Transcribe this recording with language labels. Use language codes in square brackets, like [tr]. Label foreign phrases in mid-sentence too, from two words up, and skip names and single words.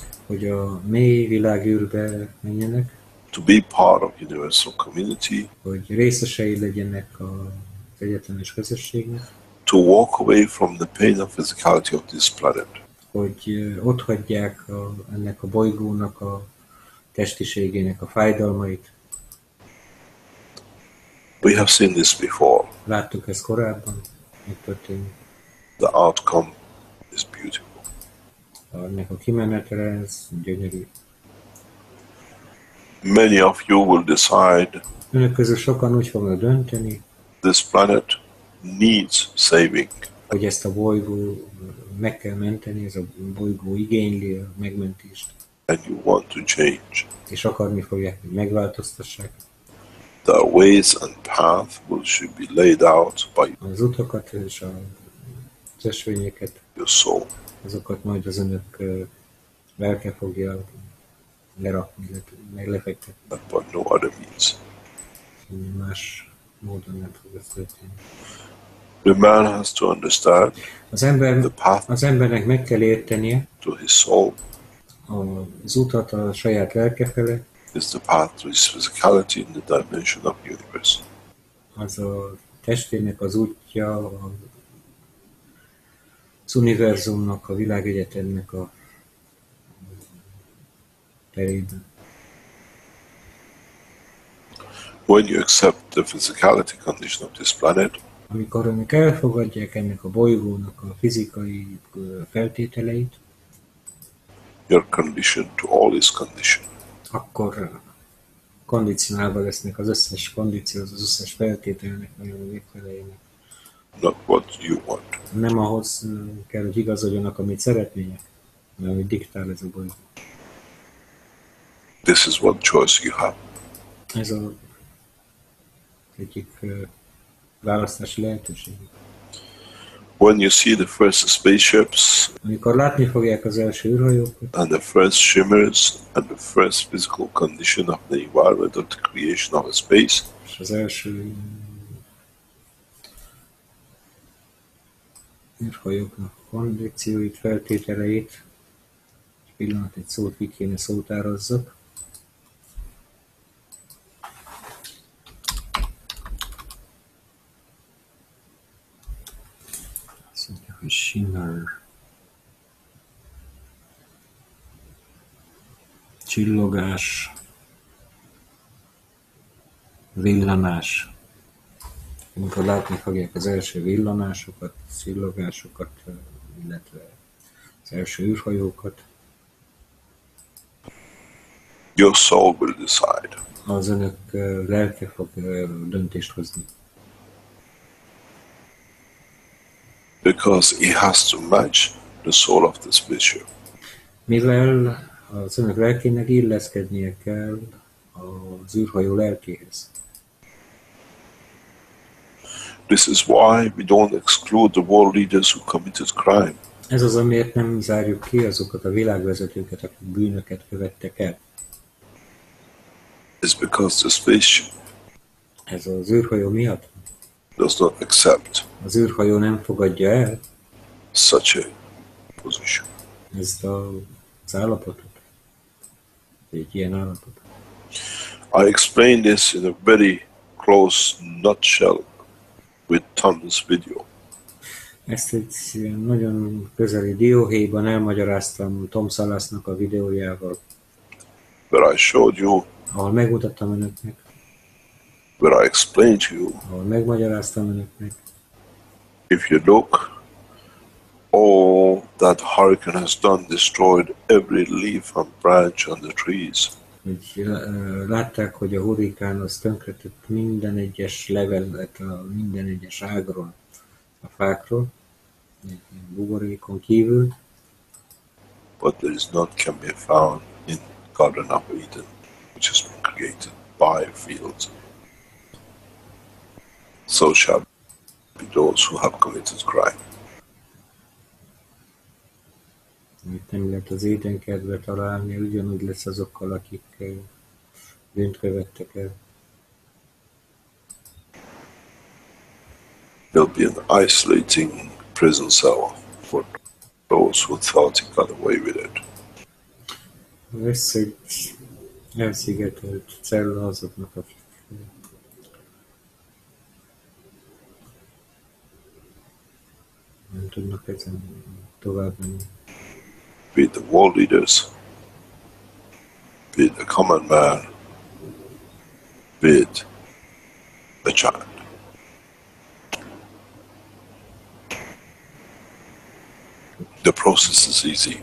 [hu] hogy a mély világűrbe menjenek, [en] to be part of universal community, [hu] hogy részesei legyenek az egyetemes közösségnek, [en] to walk away from the pain and physicality of this planet. [hu] hogy otthagyják ennek a bolygónak a testiségének a fájdalmait. [en] We have seen this before. [hu] Láttuk ezt korábban, megtörténik. [en] The outcome is beautiful. [hu] Ennek a kimenetele, ez gyönyörű. [en] Many of you will decide [hu] Önök közül sokan úgy fognak dönteni, [en] this planet needs saving, [hu] hogy ezt a bolygó meg kell menteni, ez a bolygó igényli a megmentést, [en] and you want to change. [hu] és akarni fogják, hogy megváltoztassák. [en] The ways and path should be laid out by [hu] Az utakat és az ösvényeket, [en] your soul. [hu] azokat majd az önök lelke fogja lerakni, meg lefektetni. [en] And by no other means. [hu] Más módon nem fog ez történni. [en] The man has to understand the path [hu] Az embernek meg kell értenie [en] to his soul [hu] az utat a saját lelke fele, [en] is the path to his physicality in the dimension of the universe. [hu] az a testének az útja, az univerzumnak, a világegyetemnek a terében. [en] When you accept the physicality condition of this planet, [hu] Amikor önök elfogadják ennek a bolygónak a fizikai feltételeit, [en] you're conditioned to all his condition. [hu] akkor kondicionálva lesznek az összes kondícióhoz, az összes feltételnek, nagyon megfeleljenek. [en] Not what you want. [hu] Nem ahhoz kell, hogy igazodjanak, amit szeretnének, hanem amit diktál ez a bolygó. [en] This is one choice you have. [hu] Ez az egyik választási lehetőség. [en] When you see the first spaceships [hu] Amikor látni fogják az első űrhajókat, [en] and the first shimmers and the first physical condition of the environment of the creation of a space, [hu] és az első űrhajóknak a kondícióit, feltételeit, egy pillanat, egy szót ki kéne szótározzak. Azt mondja, hogy shimmer, csillogás, villanás. Amikor látni fogják az első villanásokat, csillogásokat, illetve az első űrhajókat, [en] your soul will decide. [hu] az önök lelke fog döntést hozni. [en] Because it has to match the soul of the spaceship. [hu] Mivel az önök lelkének illeszkednie kell az űrhajó lelkéhez. [en] This is why we don't exclude the world leaders who committed crime. [hu] Ez az, amiért nem zárjuk ki azokat a világvezetőket, akik bűnöket követtek el. [en] It's because the spaceship [hu] Ez az űrhajó miatt. [en] does not accept [hu] Az űrhajó nem fogadja el [en] such a position. [hu] ezt az állapotot. egy ilyen állapot. [en] I explained this in a very close nutshell with Tom's video. [hu] Ezt egy ilyen nagyon közeli dióhéjban elmagyaráztam Tom Salasnak a videójával, [en] Where I showed you, [hu] ahol megmutattam önöknek, [en] where I explained to you, [hu] ahol megmagyaráztam önöknek. [en] if you look, all that hurricane has done destroyed every leaf and branch on the trees. [hu] Hogy látták, hogy a hurrikán az tönkretett minden egyes levelet, minden egyes ágról, a fákról, egy buborékon kívül. [en] But there is none can be found in Garden of Eden, which has been created by fields. So shall be those who have committed crime. [hu] Amit nem lehet az édenkertbe találni, ugyanúgy lesz azokkal, akik bűnt követtek el. [en] There'll be an isolating prison cell for those who thought he got away with it. [hu] Lesz egy elszigetelt cella azoknak, akik nem tudnak ezen tovább menni. [en] Be it the world leaders, be it the common man, be it the child. The process is easy.